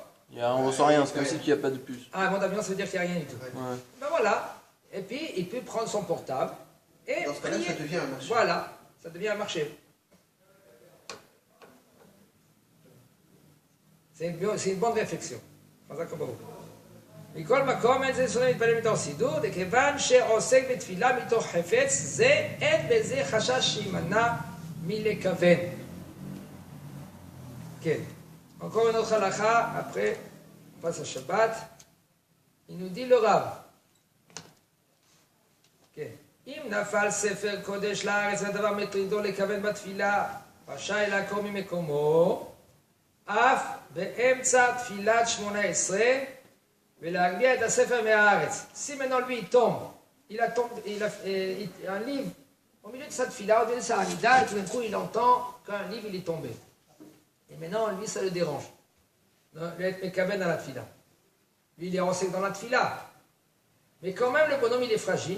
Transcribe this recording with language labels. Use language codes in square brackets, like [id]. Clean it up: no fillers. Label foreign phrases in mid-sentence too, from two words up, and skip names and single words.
[fr] On ne ressent rien, c'est comme si il n'y a pas de puce. Ah, mode avion, ça veut dire qu'il n'y a rien du tout. Ouais. Ben voilà. Et puis, il peut prendre son portable et dans ce cas-là, ça devient un marché. Voilà. Ça devient un marché. C'est une bonne réflexion. [he] מכל מקום אין זה שונה להתפלל מתוך סידור, וכיוון שעוסק בתפילה מתוך חפץ, זה אין בזה חשש שימנע מלכוון. כן. [fr] Encore une autre halakha, après, on passe à Shabbat. Il nous dit le Rav. כן. [he] אם נפל ספר קודש לארץ והדבר מטרידו לכוון בתפילה, רשאי לעקור ממקומו, אף באמצע תפילת 18, ולהגביה את הספר מהארץ. [fr] Si maintenant lui il tombe, il a un livre au milieu de sa tefila, au milieu de sa hamida, et tout d'un coup il entend qu'un livre il est tombé. Et maintenant lui ça le dérange. Il est mekaven à la tefila. Lui il est renseigné dans la tefila. Mais quand même, le bonhomme, il est fragile.